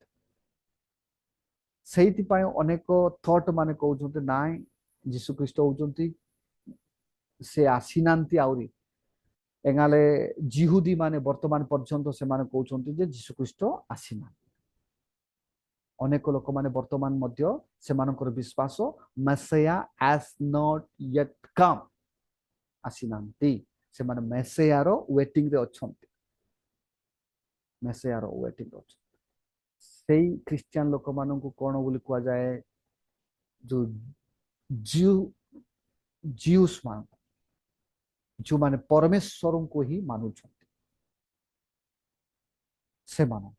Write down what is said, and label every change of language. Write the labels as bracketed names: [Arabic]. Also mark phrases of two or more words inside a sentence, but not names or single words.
[Odia] ସେଇଥିପାଇଁ ଅନେକ ଥଟ୍ ମାନେ କହୁଛନ୍ତି ନାଇଁ ଯୀଶୁ ଖ୍ରୀଷ୍ଟ ହଉଛନ୍ତି ସେ ଆସିନାହାନ୍ତି ଆହୁରି। ଏଗାଲେ ଜିହୁଦୀ ମାନେ ବର୍ତ୍ତମାନ ପର୍ଯ୍ୟନ୍ତ ସେମାନେ କହୁଛନ୍ତି ଯେ ଯୀଶୁ ଖ୍ରୀଷ୍ଟ ଆସିନାହାନ୍ତି। ଅନେକ ଲୋକମାନେ ବର୍ତ୍ତମାନ ମଧ୍ୟ ସେମାନଙ୍କର ବିଶ୍ୱାସ ମେସିଆ [English] has not yet come, [Odia] ଆସିନାହାନ୍ତି। ସେମାନେ ମେସିଆର ୱେଟିଂରେ ଅଛନ୍ତି, ମେସିଆର ୱେଟିଂରେ ଅଛନ୍ତି। ସେଇ ଖ୍ରୀଷ୍ଟିଆନ ଲୋକମାନଙ୍କୁ କଣ ବୋଲି କୁହାଯାଏ? ଯୋଉ ଜିଉସ୍ ମାନଙ୍କୁ, ଯୋଉମାନେ ପରମେଶ୍ୱରଙ୍କୁ ହିଁ ମାନୁଛନ୍ତି ସେମାନଙ୍କୁ।